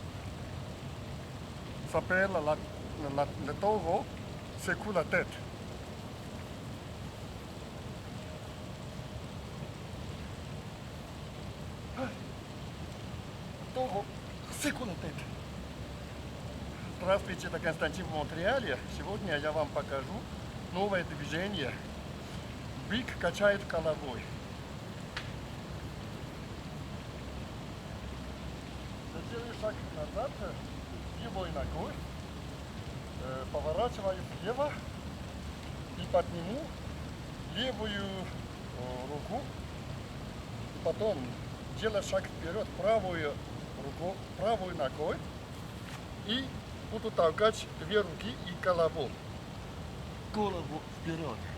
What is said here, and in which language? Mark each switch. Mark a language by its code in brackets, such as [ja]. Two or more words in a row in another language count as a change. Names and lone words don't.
[fr] Ça s'appelle le taureau secoue la tête. Тaureau secoue la tête. [ru] Здравствуйте, это Константин в Монреале. Сегодня я вам покажу новое движение. Бык качает головой. Я делаю шаг назад, левой ногой, поворачиваю влево и подниму левую руку, потом делаю шаг вперед правую ногой и буду толкать две руки и голову вперед.